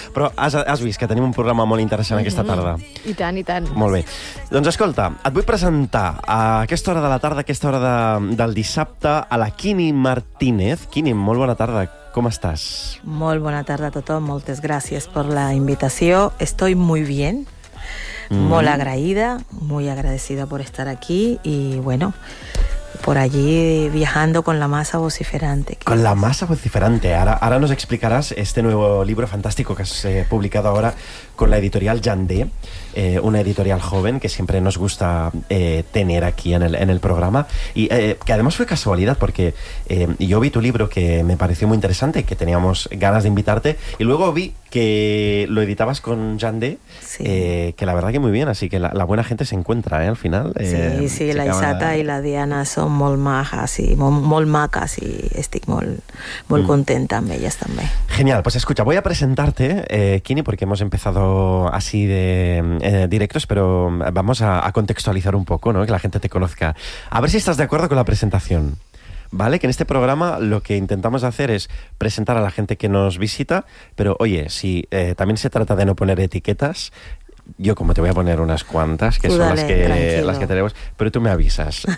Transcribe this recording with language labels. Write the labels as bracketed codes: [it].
[ca] Però has vist que tenim un programa molt interessant aquesta tarda. I tant. Molt bé. Doncs escolta, et vull presentar a aquesta hora de la tarda, a aquesta hora del dissabte, a la Quini Martínez. Quini, molt bona tarda. Com estàs? Molt bona tarda a tothom. Moltes gràcies per la invitació. [es] Estoy muy bien. [ca] Molt agraïda, [es] muy agradecida por estar aquí y bueno, por allí viajando con la masa vociferante. Con la masa vociferante. Ahora nos explicarás este nuevo libro fantástico que has publicado ahora con la editorial Jandé, una editorial joven que siempre nos gusta tener aquí en el programa. Y que además fue casualidad porque yo vi tu libro que me pareció muy interesante, que teníamos ganas de invitarte, y luego vi que lo editabas con Jandé, que la verdad que muy bien, así que la buena gente se encuentra, al final. [ca] Sí, la Isata y la Diana son molt majas y molt macas y estic molt contenta amb ellas també. [es] Genial, pues escucha, voy a presentarte, Quini, porque hemos empezado así de directos, pero vamos a contextualizar un poco, ¿no? Que la gente te conozca. A ver si estás de acuerdo con la presentación. ¿Vale? Que en este programa lo que intentamos hacer es presentar a la gente que nos visita, pero oye, si también se trata de no poner etiquetas, yo como te voy a poner unas cuantas, que son las que tenemos, pero tú me avisas.